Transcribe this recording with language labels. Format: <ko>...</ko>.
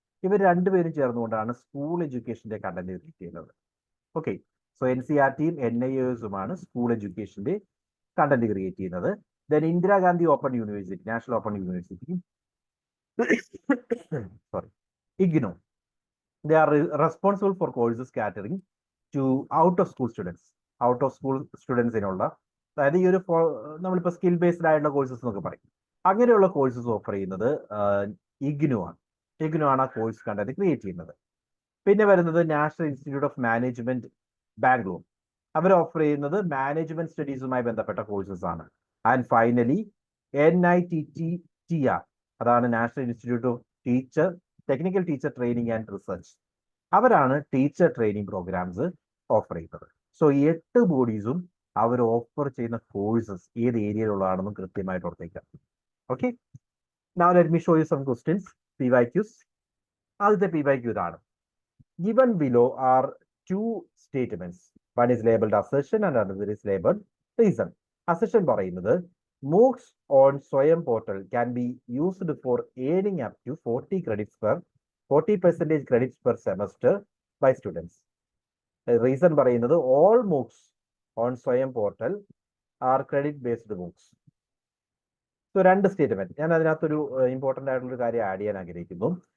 <ml>ഇവർ രണ്ടുപേരും ചേർന്നുകൊണ്ടാണ് school എഡ്യൂക്കേഷന്റെ content create ചെയ്യുന്നത്. Okay, so NCERTയും NIOSുമാണ് school എഡ്യൂക്കേഷന്റെ content create ചെയ്യുന്നത്.</ml> <en>Then Indira Gandhi Open University, National Open University. Sorry, IGNOU. They are responsible for courses catering to out of school students. Out of school</en> <ml>സ്റ്റുഡൻസിനുള്ള അതായത് ഈ ഒരു നമ്മളിപ്പോൾ skill based ആയിട്ടുള്ള courses എന്നൊക്കെ പറയും. അങ്ങനെയുള്ള courses offer ചെയ്യുന്നത് ഇഗ്നു ആണ്. ഇഗ്നു ആണ് ആ കോഴ്സ് കണ്ടന്റ് ക്രിയേറ്റ് ചെയ്യുന്നത്. പിന്നെ വരുന്നത് national institute of management Bangalore. Our offer ചെയ്യുന്നത് മാനേജ്മെന്റ് സ്റ്റഡീസുമായി ബന്ധപ്പെട്ട കോഴ്സസ് ആണ്. ആൻഡ് ഫൈനലി NITTR, അതാണ് national institute of teacher technical teacher training and research. അവരാണ് ടീച്ചർ ട്രെയിനിങ് പ്രോഗ്രാംസ് ഓഫർ ചെയ്യുന്നത്. സോ ഈ 8 ബോഡീസും അവർ ഓഫർ ചെയ്യുന്ന കോഴ്സസ് ഏത് ഏരിയയിലുള്ളതാണെന്നും കൃത്യമായിട്ട് ഓർത്തേക്കാം.</ml> <en>Okay, now let me show you some questions, PYQs.</en> <ml>ആദ്യത്തെ PYQ ഇതാണ്.</ml> <en>Given below are 2 statements. One is labeled assertion and another is labeled reason.</en> <ml>Assertion പറയുന്നത്</ml> <en>MOOCs on Swayam portal can be used for earning up to 40% credits per semester by students.</en> <ml>Reason പറയുന്നത്</ml> <en>all MOOCs on Swayam portal are credit based MOOCs.</en> <ml>So 2 statement ഞാൻ അതിനകത്തൊരു important ആയിട്ടുള്ളൊരു കാര്യം add ചെയ്യാൻ ആഗ്രഹിക്കുന്നു.</ml>